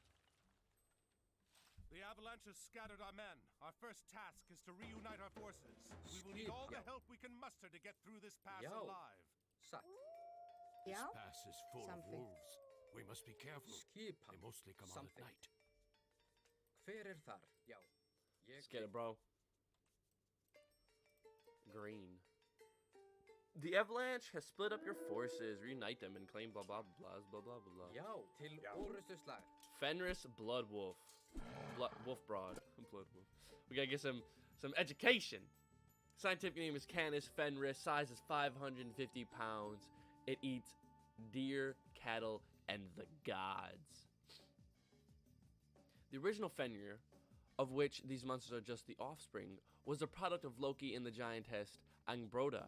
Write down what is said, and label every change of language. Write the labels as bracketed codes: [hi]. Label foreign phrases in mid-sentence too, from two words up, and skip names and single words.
[en] The avalanche has scattered our men. Our first task is to reunite our forces. We will need all the help we can muster to get through this pass alive. [is] Satt. [en] This [is] Ja, [en] pass is full of wolves. We must be careful. They [is] skipan. [en] mostly come on at night. [is] Hver þar? Já. [en] Let's get it, bro. Green. The avalanche has split up your forces. Reunite them and claim blah blah blah blah blah blah blah. [is] Já, til orustuslag. [en] Fenris Blood Wolf. Wolf Broad. Blood Wolf. We gotta get some education. Scientific name is Canis Fenris. Size is 550 pounds. It eats deer, cattle, and the gods. The original Fenrir, of which these monsters are just the offspring, was a product of Loki and the giantess Angbroda.